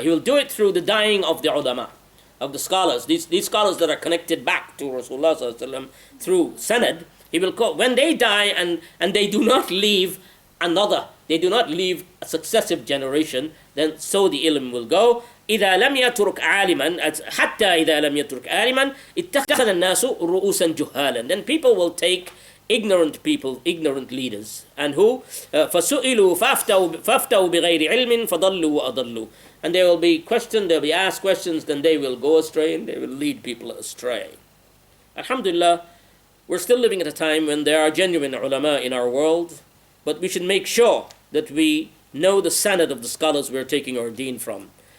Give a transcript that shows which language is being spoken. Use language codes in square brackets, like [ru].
[en] He will do it through the dying of the ulama, of the scholars. These scholars that are connected back to Rasulullah sallallahu alaihi wasallam through sanad. He will call when they die and they do not leave they do not leave a successive generation, then so the ilm will go. [ar] إذا لم يترك عالما حتى إذا لم يترك عالما اتخذ الناس رؤوسا جهالا. [en] Then people will take ignorant leaders, and who [ar] فسئلوا فافتوا بغير علم فضلوا وأضلوا. [en] And they will be questioned, they'll be asked questions, then they will go astray and they will lead people astray. Alhamdulillah, we're still living at a time when there are genuine ulama in our world, but we should make sure that we know the sanad of the scholars we're taking our deen from.